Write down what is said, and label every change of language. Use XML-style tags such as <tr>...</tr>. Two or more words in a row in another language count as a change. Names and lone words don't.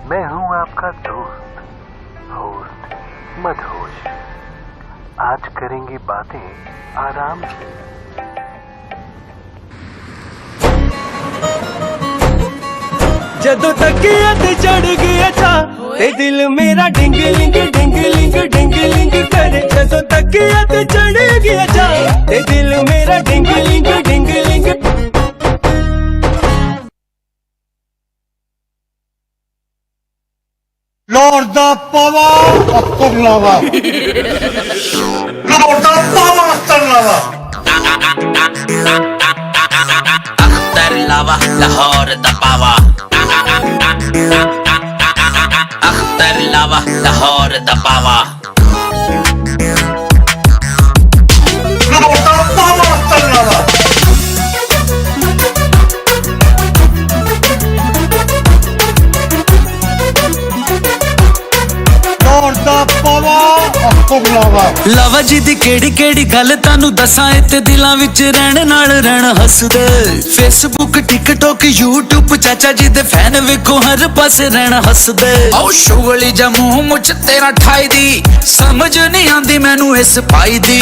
<hi>मैं हूँ आपका दोस्त होस्ट मदहोश। आज करेंगे बातें आराम से।</hi> <pa>ਜਦੋਂ ਤੱਕਿਆ ਤੇ ਚੜ ਗਿਆ ਚਾ ਤੇ ਦਿਲ ਮੇਰਾ ਡਿੰਗ ਲਿੰਗ</pa> <hi>करे।</hi> <pa>ਜਦੋਂ ਤੱਕਿਆ ਤੇ ਚੜ ਗਿਆ ਚਾ ਤੇ ਦਿਲ ਮੇਰਾ ਡਿੰਗ ਲਿੰਗ Lord da Pava Aktarlava. Lord da Pava Aktarlava. Aktarlava Lahore da Pava. Aktarlava Lahore da Pava. Lord da Pava Aktarlava. Lord da Pava Aktarlava. ਲਾਵਾ ਜੀ ਦੀ ਕਿਹੜੀ ਕਿਹੜੀ ਗੱਲ ਤੁਹਾਨੂੰ ਦੱਸਾਂ, ਇੱਥੇ ਦਿਲਾਂ ਵਿੱਚ ਰਹਿਣ ਨਾਲ ਰਹਿਣ ਹੱਸਦੇ। ਫੇਸਬੁੱਕ ਟਿਕਟੋਕ ਯੂਟਿਊਬ ਚਾਚਾ ਜੀ ਦੇ ਫੈਨ ਵੇਖੋ ਹਰ ਪਾਸੇ ਰਹਿਣ ਹੱਸਦੇ। ਆਓ ਸ਼ੁਗਲੀ ਜਾਂ ਮੂੰਹ ਮੁੱਛ ਤੇਰਾ ਠਾਈ ਦੀ, ਸਮਝ ਨਹੀਂ ਆਂਦੀ ਮੈਨੂੰ ਇਸ ਪਾਈ ਦੀ।</pa>